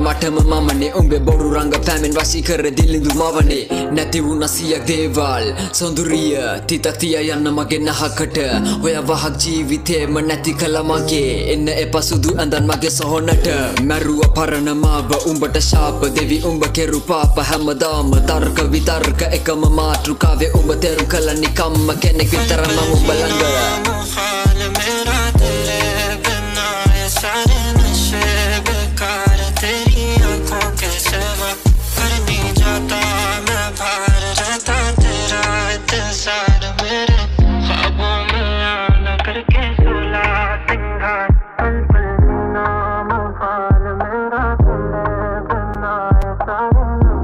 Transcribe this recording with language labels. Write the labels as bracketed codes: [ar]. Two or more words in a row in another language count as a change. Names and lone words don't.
[si] මටම මමනේ උඹේ බොරු රංග පෑමෙන් වශී කර දිලිඳු මවනේ නැති වුණා සියක් දේවල් සොඳුරිය තිතක් තියා යන්න මගේ නහකට ඔය වහක් ජීවිතේම නැති කළා මගේ එන්න එපා සුදු ඇඳන් මගේ සොහොනට මැරුව පරණ මාව උඹට ශාප දෙවි උඹ කෙරු පාප හැමදාම තර්ක විතර්ක එකම මාතෘකාවේ උඹ තෙරු කළ නිකම්ම කෙනෙක් විතරම උඹ ළඟ [hi] मेरा तेरे बिना ये सारे नशे बेकार तेरी आंखों के सिवा कर नहीं जाता मैं बाहर रहता तेरा इंतजार मेरे ख्वाबों में आना करके सुला सिंगार पल पल जीना मुहाल मेरा तेरे बिना ये सारे